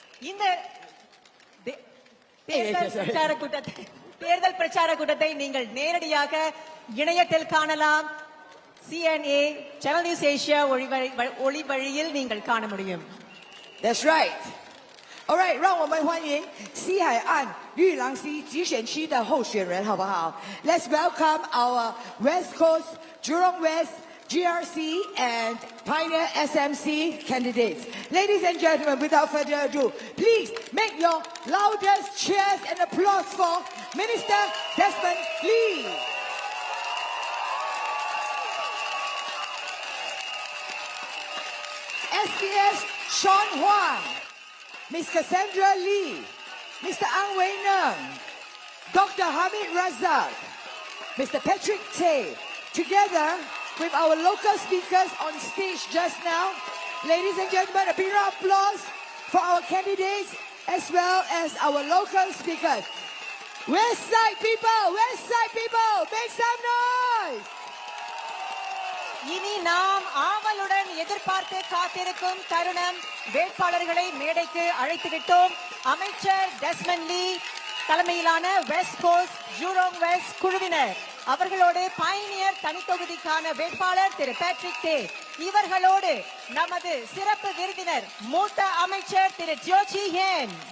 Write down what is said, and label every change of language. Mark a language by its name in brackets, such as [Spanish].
[Tamil] இந்த தேர்தல் பிரச்சார கூட்டத்தை நீங்கள் நேரடியாக இணையத்தில் காணலாம். CNA Channel News Asia ஒளி வழியில் நீங்கள் காண முடியும். [English] That's right. All right, [Chinese] 让我们欢迎西海岸玉郎溪集选区的候选人，好不好 [English] ？Let's welcome our West Coast Jurong West GRC and Pioneer SMC candidates. Ladies and gentlemen, without further ado, please make your loudest cheers and applause for Minister Desmond Lee. SBS Shawn Huang, Ms. Cassandra Lee, Mr. Wei Neng, Dr. Hamid Razak, Mr. Patrick Tay, together with our local speakers on stage just now. Ladies and gentlemen, a big round of applause for our candidates as well as our local speakers. West Side people, make some noise! [Tamil] இனி நாம் ஆவலுடன் எதிர்பார்த்து காத்திருக்கும் தருணம் வேட்பாளர்களை மேடைக்கு அழைத்து விட்டோம். அமைச்சர் டெஸ்மண்ட் லீ தலைமையிலான வெஸ்ட் கோஸ்ட் ஜூரோங் வெஸ்ட் குழுவினர் அவர்களோடு பயணியர் தனித்தொகுதிக்கான வேட்பாளர் திரு பேட்ரிக் தே இவர்களோடு நமது சிறப்பு விருந்தினர் மூத்த அமைச்சர் திரு Chee Hean.